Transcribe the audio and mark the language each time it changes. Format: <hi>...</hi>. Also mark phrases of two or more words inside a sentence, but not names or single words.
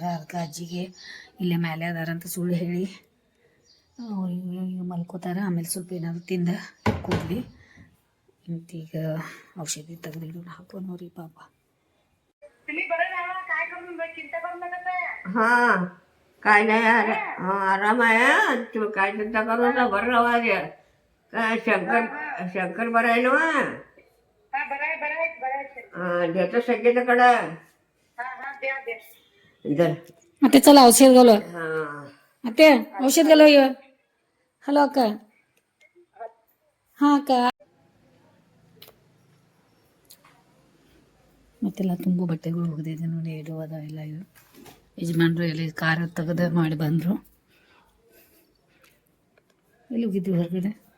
<kn>ಅದಕ್ಕೆ ಅಜ್ಜಿಗೆ ಇಲ್ಲೇ ಮೇಲೆ ಅದಾರ ಅಂತ ಸುಳ್ಳು ಹೇಳಿ ಅವ್ರಿಗೆ ಮಲ್ಕೋತಾರೆ. ಆಮೇಲೆ ಸ್ವಲ್ಪ ಏನಾದ್ರು ತಿಂದ ಕೂದಲಿ. ಮತ್ತೀಗ ಔಷಧಿ ತೆಗೆದು ಹಾಕೋನವ್ರಿ ಪಾಪ.</kn> <mr>हां काय नाही आराम आहे. तू काय चिंता करू नका. बरं आवाज आहे. काय शंकर बरं आहे ना? देतो संगीताकडं. जर</mr> <kn>ಮತ್ತೆ ಚಲ ಔಷಧಗಳು हां ಮತ್ತೆ ಔಷಧಗಳು ಇವ ಹಲೋ ಅಕ್ಕ ಹಾಂ ಅಕ್ಕ ಮತ್ತೆಲ್ಲ ತುಂಬ ಬಟ್ಟೆಗಳು ಹೋಗಿದೆ ನೋಡಿ ಇಡುವುದ ಎಲ್ಲ ಇವು ಯಜಮಾನ್ರು ಎಲ್ಲಿ ಕಾರ ತೆಗೆದು ಮಾಡಿ ಬಂದರು ಎಲ್ಲಿ ಹೋಗಿದ್ವಿ ಹೊರಗಡೆ</kn>